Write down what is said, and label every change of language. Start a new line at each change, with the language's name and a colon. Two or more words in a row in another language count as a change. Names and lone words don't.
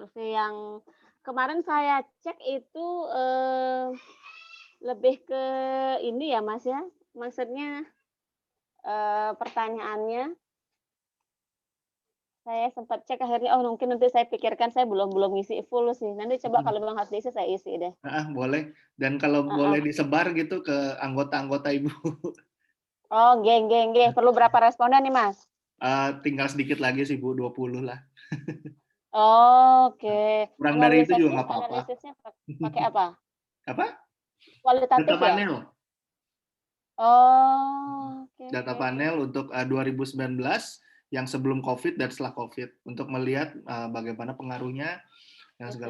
Indonesian: Survei yang kemarin saya cek itu, lebih ke ini ya, Mas, ya, maksudnya, pertanyaannya saya sempat cek akhirnya, oh mungkin nanti saya pikirkan, saya belum belum ngisi full sih. Nanti coba Mhm. kalau memang harus diisi, saya isi deh. Heeh, boleh. Dan kalau boleh Heeh. disebar gitu ke anggota-anggota Ibu.
Javanese: Oh, nggih nggih nggih.
Indonesian: Perlu berapa responden nih, Mas? Tinggal sedikit lagi sih Bu, 20 lah. Oke. Kurang dari itu juga Analisisnya nggak apa-apa. analisisnya pakai apa? Apa? Data Kualitatif ya? panel. Oh, oke Data oke oke. panel untuk 2019 yang sebelum COVID dan setelah COVID untuk melihat bagaimana pengaruhnya yang segala